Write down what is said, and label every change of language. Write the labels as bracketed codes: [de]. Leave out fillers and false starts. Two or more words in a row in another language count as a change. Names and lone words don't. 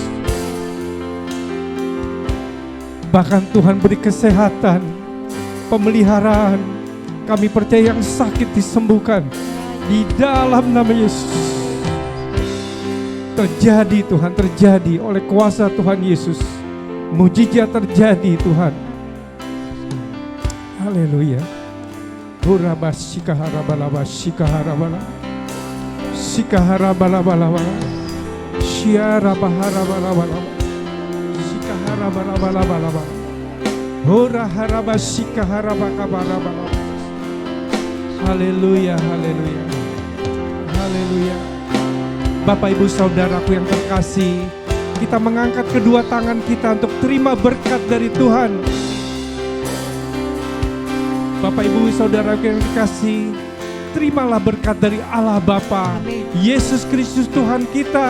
[id] Bahkan Tuhan beri kesehatan, pemeliharaan. Kami percaya yang sakit disembuhkan di dalam nama Yesus. Terjadi Tuhan, terjadi oleh kuasa Tuhan Yesus. Mujizat terjadi Tuhan. Haleluya. Hurabas sikaharabalaba sikaharabala. Sikaharabalabala. Syiarabaharabalabala. Sikaharabalabala. Hora harabas sikaharabakabarabala. Haleluya, haleluya. Haleluya. Bapak Ibu Saudaraku yang terkasih, kita mengangkat kedua tangan kita untuk terima berkat dari Tuhan. Bapak Ibu Saudaraku yang terkasih, terimalah berkat dari Allah Bapa, Yesus Kristus Tuhan kita.